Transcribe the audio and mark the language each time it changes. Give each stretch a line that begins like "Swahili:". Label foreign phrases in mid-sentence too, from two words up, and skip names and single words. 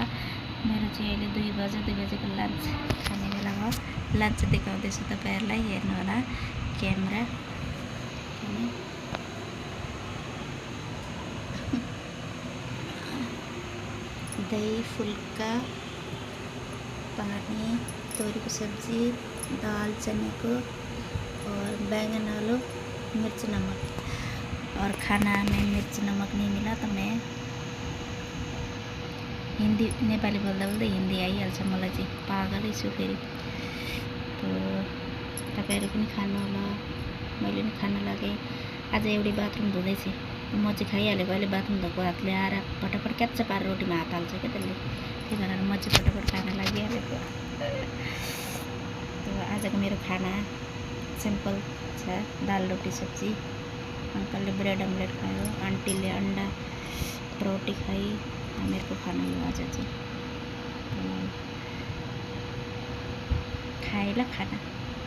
Nepali: मेरो चाहिँ अहिले 2 बजेको लन्च खाने बेला हो। लन्च देखाउँदैछु तपाईँहरूलाई, हेर्नु होला क्यामेरा।
Hindi: दही, फुल्का, पानी, तोरी की सब्जी, दाल चने को और बैंगन आलू, मिर्च नमक। और खाना में मिर्च नमक नहीं मिला तो मैं हिंदी नेपाली
Nepali: बोल्दा बोल्दै हिंदी आइहाल्छ मलाई चाहिँ, पागलै छु फेरि। तो तपाईँहरू पनि खानु होला, मैले पनि खान लागेँ। आज एउटै बाथरुम धुँदैछ, म चाहिँ खाइहालेको। अहिले बाथरुम धोएको हातले आएर पटपट क्याप्चा पारेर रोटीमा हात हाल्छ क्या त्यसले, त्यही भएर म चाहिँ पटपट खान लागिहालेको। तो आजको मेरो खाना सिम्पल छ, दाल रोटी सब्जी। अंकलले
English: bread omelette
Nepali: खायो, आन्टीले अंडा रोटी खाई।
Hindi: मेरे को खाना
Nepali: हो आज चाहिँ, खाएला खाना।